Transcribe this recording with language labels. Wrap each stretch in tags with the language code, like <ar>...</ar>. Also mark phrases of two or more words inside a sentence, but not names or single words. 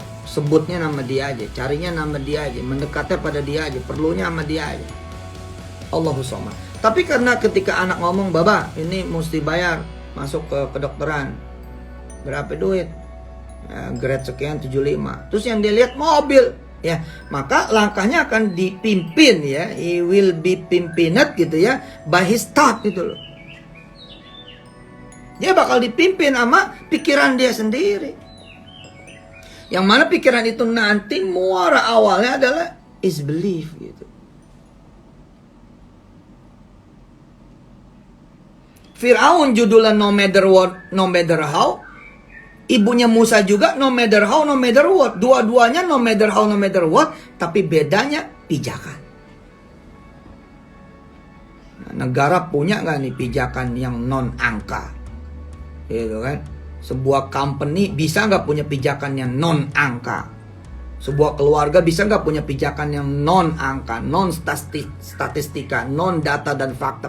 <id>Sebutnya nama Dia aja, carinya nama Dia aja, mendekatnya pada Dia aja, perlunya sama Dia aja.</id> <ar>الله الصمد.</ar> <id>Tapi karena ketika anak ngomong, "Baba, ini mesti bayar masuk ke kedokteran. Berapa duit?" Ya, grade sekian 75. Terus yang dia lihat mobil, ya, maka langkahnya akan dipimpin ya,</id> <en>he will be pimpined gitu ya, by his thought gitu loh.</en> <id>Dia bakal dipimpin sama pikiran dia sendiri. Yang mana pikiran itu nanti muara awalnya adalah</id> <en>is belief</en> <id>gitu.</id> <en>Firaun judulnya no matter what, no matter how.</en> <id>Ibunya Musa juga</id> <en>no matter how, no matter what. Dua-duanya no matter how, no matter what.</en> <id>Tapi bedanya pijakan. Nah, negara punya nggak nih pijakan yang non angka? Gitu kan? Sebuah company bisa nggak punya pijakan yang non angka? Sebuah keluarga bisa nggak punya pijakan yang non angka, non statistika, non data dan fakta?</id>